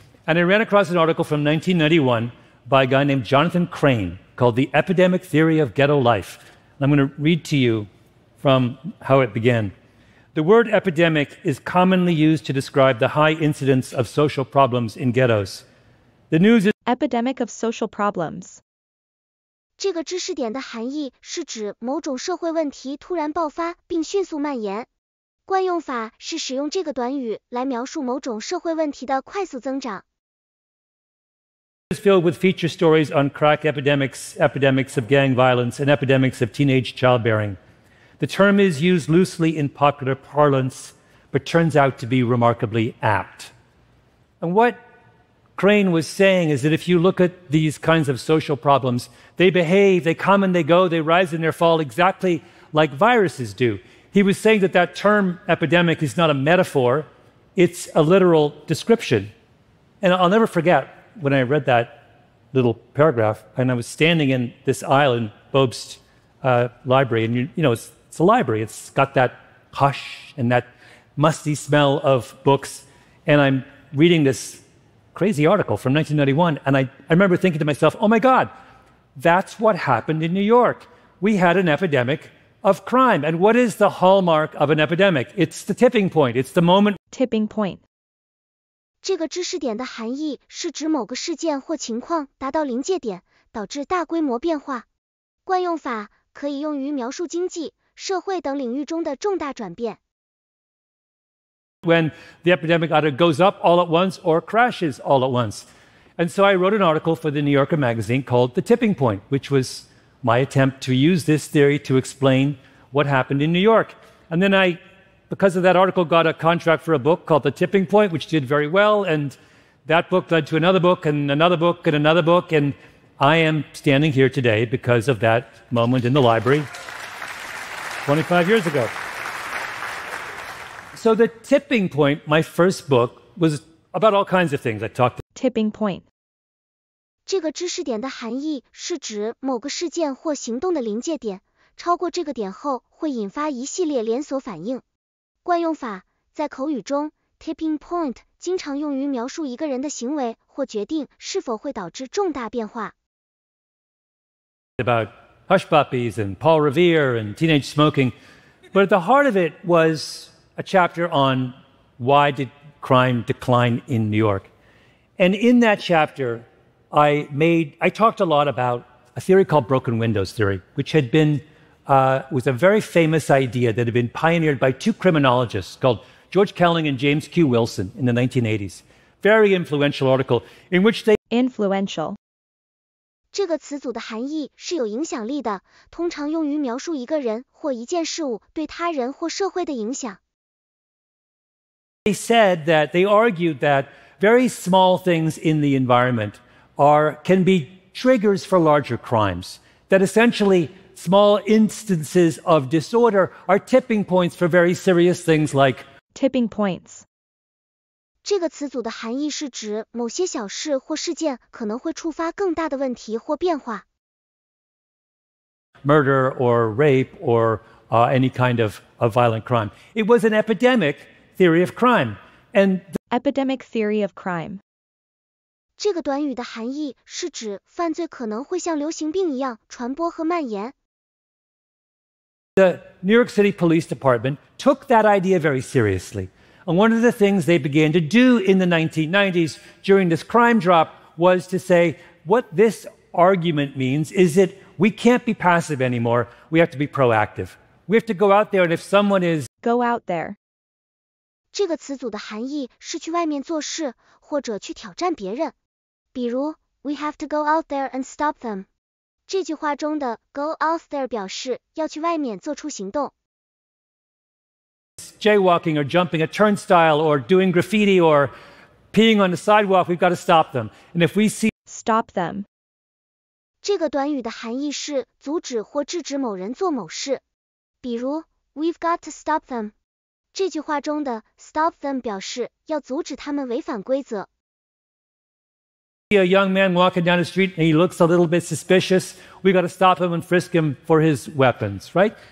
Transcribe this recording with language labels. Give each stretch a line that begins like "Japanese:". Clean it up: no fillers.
English: And I ran across an article from 1991 by a guy named Jonathan Crane called The Epidemic Theory of Ghetto Life. And I'm going to read to you from how it began. The word epidemic is commonly used to describe the high incidence of social problems in ghettos. The news is Epidemic of social problems.
Chinese: 这个知识点的含义是指某种社会问题突然爆发并迅速蔓延。惯用法是使用这个短语来描述某种社会问题的快速增长。
English: is filled with feature stories on crack epidemics, epidemics of gang violence, and epidemics of teenage childbearing. The term is used loosely in popular parlance, but turns out to be remarkably apt. And what Crane was saying is that if you look at these kinds of social problems, they behave, they come and they go, they rise and they fall exactly like viruses do. He was saying that that term epidemic is not a metaphor, it's a literal description. And I'll never forget when I read that little paragraph, and I was standing in this aisle in Bobst library, and you know, it's a library. It's got that hush and that musty smell of books, and I'm reading this crazy article from 1991, and I remember thinking to myself, oh my God, that's what happened in New York. We had an epidemic of crime. And what is the hallmark of an epidemic? It's the tipping point. It's the moment. Tipping point.
Chinese: 这个知识点的含义是指某个事件或情况达到临界点，导致大规模变化。惯用法可以用于描述经济、社会等领域中的重大转变。
English: When the epidemic either goes up all at once or crashes all at once. And so I wrote an article for the New Yorker magazine called The Tipping Point, which was my attempt to use this theory to explain what happened in New York. And then I, because of that article, got a contract for a book called The Tipping Point, which did very well. And that book led to another book and another book and another book. And I am standing here today because of that moment in the library 25 years ago. So The Tipping Point, my first book, was about all kinds of things. I talked Tipping point.
Chinese: 这个知识点的含义是指某个事件或行动的临界点，超过这个点后会引发一系列连锁反应。惯用法在口语中
English: tipping point
Chinese: 经常用于描述一个人的行为或决定是否会导致重大变化。
English: about hush puppies and Paul Revere and teenage smoking, but at the heart of it was a chapter on why did crime decline in New York. And in that chapter, I talked a lot about a theory called broken windows theory, which was a very famous idea that had been pioneered by two criminologists called George Kelling and James Q. Wilson in the 1980s. Very influential article in which they Influential.
Chinese: 这个词组的含义是有影响力的，通常用于描述一个人或一件事物对他人或社会的影响。
English: They said that they argued that very small things in the environment can be triggers for larger crimes. That essentially small instances of disorder are tipping points for very serious things like Tipping points.
Chinese: 这个词组的含义是指某些小事或事件可能会触发更大的问题或变化。
English: murder or rape or any kind of violent crime. It was an epidemic theory of crime. And Epidemic theory of crime.
Chinese: 这个短语的含义是指犯罪可能会像流行病一样传播和蔓延。
English: the New York City Police Department took that idea very seriously. And one of the things they began to do in the 1990s during this crime drop was to say, what this argument means is that we can't be passive anymore. We have to be proactive. We have to go out there, and if someone is Go out there.
Chinese: 这个词组的含义是去外面做事，或者去挑战别人。比如
English: We have to go out there and stop them.
Chinese: 这句话中的
English: go out there
Chinese: 表示要去外面做出行动。
English: jaywalking or jumping a turnstile or doing graffiti or peeing on the sidewalk, we've got to stop them. And if we see Stop them.
Chinese: 这个短语的含义是阻止或制止某人做某事。比如
English: We've got to stop them.
Chinese: 这句话中的
English: stop them
Chinese: 表示要阻止他们违反规则。
English: a young man walking down the street and he looks a little bit suspicious, we got to stop him and frisk him for his weapons, right?